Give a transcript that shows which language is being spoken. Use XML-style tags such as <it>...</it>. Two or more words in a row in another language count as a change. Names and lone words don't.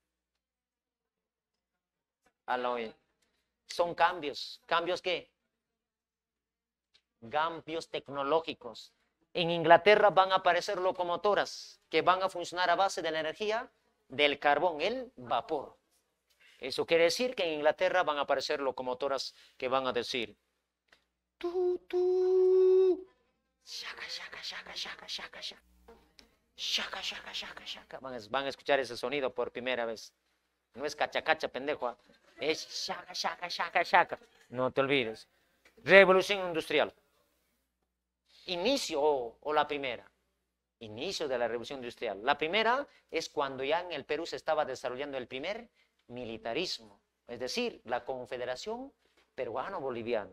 <es>Son cambios. ¿Cambios qué? Cambios tecnológicos. En Inglaterra van a aparecer locomotoras que van a funcionar a base de la energía del carbón, el vapor. Eso quiere decir que en Inglaterra van a aparecer locomotoras que van a decir tu, tu, shaka, shaka, shaka, shaka, shaka, shaka, shaka, shaka, shaka, shaka. Van a escuchar ese sonido por primera vez. No es cacha, cacha, pendejo. Es shaka, shaka, shaka, shaka. No te olvides. Revolución industrial. inicio o la primera. Inicio de la Revolución Industrial. La primera es cuando ya en el Perú se estaba desarrollando el primer militarismo, es decir, la Confederación Peruano-Boliviana.</es>